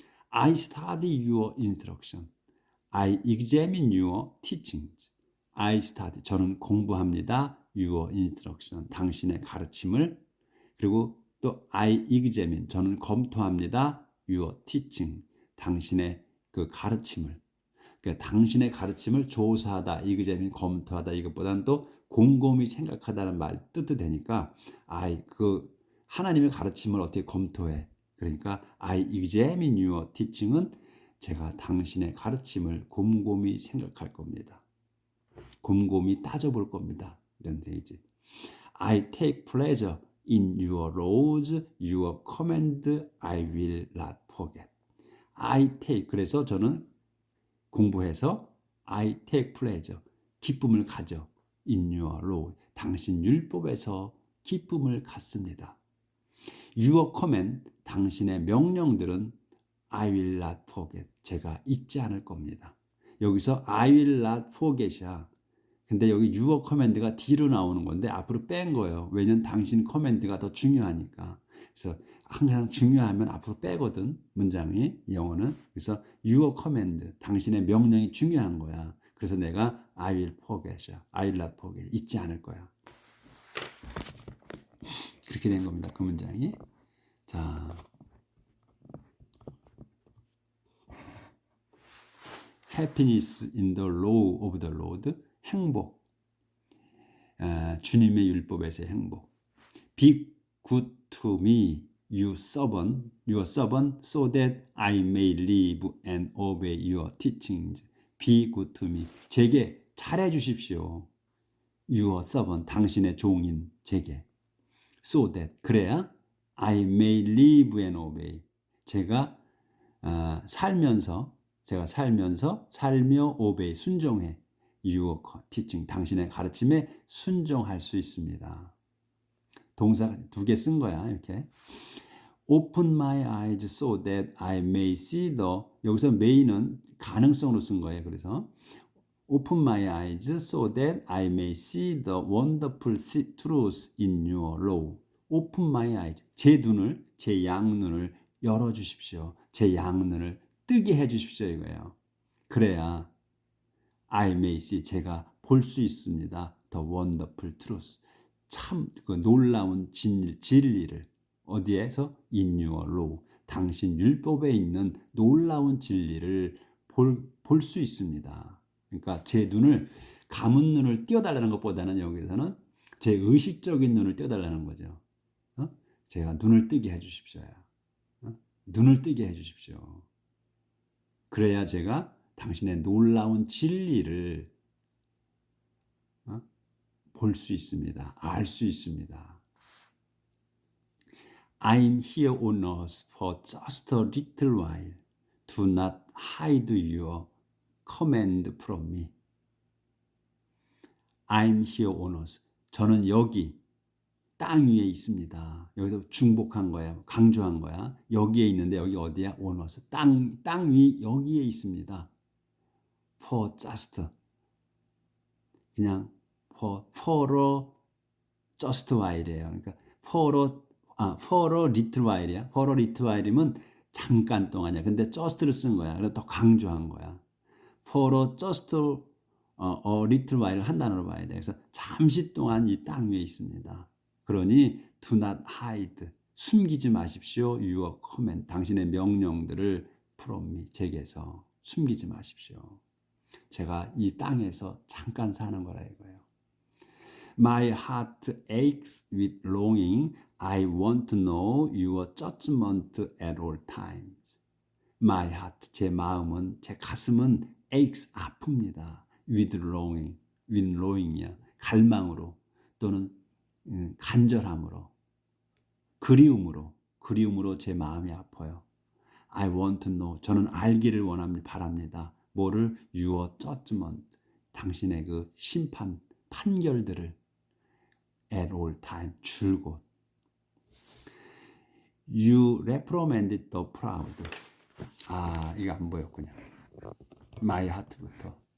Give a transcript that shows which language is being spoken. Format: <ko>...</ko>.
<en>I study your instruction. I examine your teachings. I study,</en> <ko>저는 공부합니다.</ko> <en>Your instruction,</en> <ko>당신의 가르침을. 그리고 또</ko> <en>I examine,</en> <ko>저는 검토합니다.</ko> <en>Your teaching,</en> <ko>당신의 그 가르침을. 그러니까 당신의 가르침을 조사하다, examine, 검토하다, 이것보다는 또 곰곰이 생각하다는 말 뜻도 되니까 그 하나님의 가르침을 어떻게 검토해. 그러니까</ko> <en>I examine your teaching</en> <ko>은 제가 당신의 가르침을 곰곰이 생각할 겁니다. 곰곰이 따져볼 겁니다. 이런 얘기지.</ko> <en>I take pleasure in your laws, your command I will not forget.</en> <ko>I take, 그래서 저는 공부해서</ko> <en>I take pleasure,</en> <ko>기쁨을 가져.</ko> <en>in your law,</en> <ko>당신 율법에서 기쁨을 갖습니다.</ko> <en>Your command,</en> <ko>당신의 명령들은</ko> <en>I will not forget,</en> <ko>제가 잊지 않을 겁니다. 여기서</ko> <en>I will not forget</en> <ko>이야. 근데 여기</ko> <en>your command</en> <ko>가 뒤로 나오는 건데 앞으로 뺀 거예요. 왜냐면 당신 커맨드가 더 중요하니까. 그래서 항상 중요하면 앞으로 빼거든. 문장이 영어는. 그래서</ko> <en>your command,</en> <ko>당신의 명령이 중요한 거야. 그래서 내가</ko> <en>I will forget</en> <ko>이야.</ko> <en>I will not forget.</en> <ko>잊지 않을 거야. 그렇게 된 겁니다. 그 문장이.</ko> <en>자, happiness in the law of the Lord.</en> <ko>행복. 주님의 율법에서의 행복.</ko> <en>Be good to me, you servant, so that I may live and obey your teachings. Be good to me.</en> <ko>제게 잘해 주십시오.</ko> <en>Your servant,</en> <ko>당신의 종인 제게.</ko> <en>So that, 그래야 I may live and obey.</en> <ko>제가 살면서 살며 obey, 순종해.</ko> <en>Your teaching,</en> <ko>당신의 가르침에 순종할 수 있습니다. 동사 2개 쓴 거야. 이렇게.</ko> <en>Open my eyes so that I may see the,</en> <ko>여기서 may는 가능성으로 쓴 거예요.</ko> <en>그래서 Open my eyes so that I may see the wonderful truth in your law. Open my eyes.</en> <ko>제 눈을, 제 양눈을 열어주십시오. 제 양눈을 뜨게 해주십시오. 이거예요. 그래야</ko> <en>I may see,</en> <ko>제가 볼 수 있습니다.</ko> <en>The wonderful truth.</en> <ko>참 그 놀라운 진리를 어디에서?</ko> <en>In your law.</en> <ko>당신 율법에 있는 놀라운 진리를 볼 수 있습니다. 그러니까 제 눈을, 감은 눈을 띄워달라는 것보다는 여기서는 제 의식적인 눈을 띄워달라는 거죠. 제가 눈을 뜨게 해주십시오. 눈을 뜨게 해주십시오. 그래야 제가 당신의 놀라운 진리를 볼 수 있습니다. 알 수 있습니다.</ko> <en>I'm here on earth for just a little while. Do not hide your command from me. I'm here on earth.</en> <ko>저는 여기 땅 위에 있습니다. 여기서 중복한 거야. 강조한 거야. 여기에 있는데 여기 어디야?</ko> <en>on earth.</en> <ko>땅 위 여기에 있습니다.</ko> <en>For just. 그냥 for a just while이에요. 그러니까 for a little while이야. for a little while</en> <ko>이면 잠깐 동안이야. 근데 just를 쓴 거야. 그래서 더 강조한 거야.</ko> <en>for a just a little while</en> <ko>을 한 단어로 봐야 돼. 그래서 잠시 동안 이 땅 위에 있습니다.</ko> <en>그러니 do not hide.</en> <ko>숨기지 마십시오.</ko> <en>your command.</en> <ko>당신의 명령들을</ko> <en>from me.</en> <ko>제게서 숨기지 마십시오. 제가 이 땅에서 잠깐 사는 거라 이거예요.</ko> <en>My heart aches with longing. I want to know your judgment at all times. My heart,</en> <ko>제 마음은, 제 가슴은 aches, 아픕니다.</ko> <en>With longing, with longing이야.</en> <ko>갈망으로 또는 간절함으로, 그리움으로 제 마음이 아파요.</ko> <en>I want to know,</en> <ko>저는 알기를 바랍니다. 뭐를?</ko> <en>Your judgment,</en> <ko>당신의 그 심판, 판결들을</ko> <en>at all time,</en> <ko>줄곧.</ko> <en>You reprimanded the proud.</en> <ko>이거 안 보였군요.</ko> <en>My heart부터.</en>